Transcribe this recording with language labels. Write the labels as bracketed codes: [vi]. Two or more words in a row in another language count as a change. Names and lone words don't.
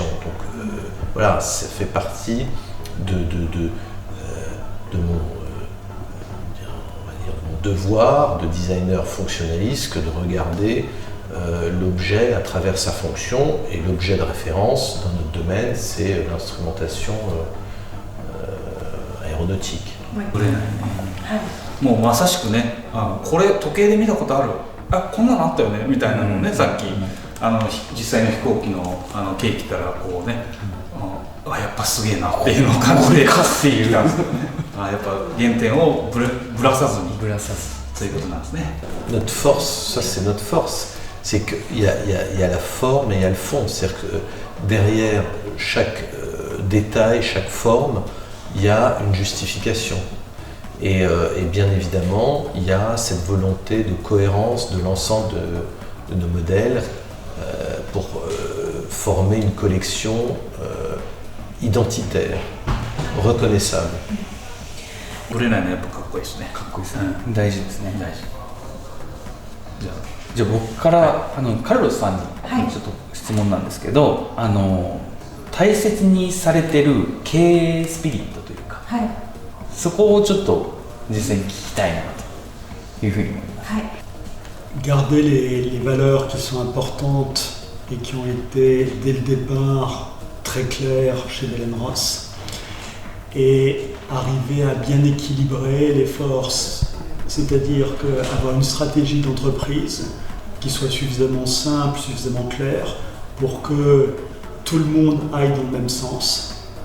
[fr] Donc voilà, ça fait partie de mon devoir de designer fonctionnaliste que de regarder l'objet à travers sa fonction, et l'objet de référence dans notre domaine c'est l'instrumentation aéronautique. [ja] ぶれないね。もうまさしくね、これ時計で見たことある、こんなのあったよねみたいなのね、さっき実際の飛行機のケーキからこうね、やっぱすげえなっていうのを感じてきたんですけどね。やっぱ原点をぶらさずにということなんですね。 [fr] Notre force, ça c'est notre force. c'est qu'il y a la forme et il y a le fond. C'est-à-dire que derrière chaque détail, chaque forme, il y a une justification. Et bien évidemment, il y a cette volonté de cohérence de l'ensemble de nos modèles pour former une collection identitaire, reconnaissable. [ja] ぶれないのやっぱかっこいいですね。かっこいいですね、大事ですね。大事。じゃあ僕からカルロスさんにちょっと質問なんですけど、大切にされてる経営スピリットというか、はい、そこをちょっと実際に聞きたいなというふうに思います。はい。 [fr] Garder les valeurs qui sont importantes et qui ont été dès le départ très claires chez Belen Ross et arriver à bien équilibrer les forces, c'est-à-dire avoir une stratégie d'entreprise qui soit suffisamment simple, suffisamment claire pour que tout le monde aille dans le même sens.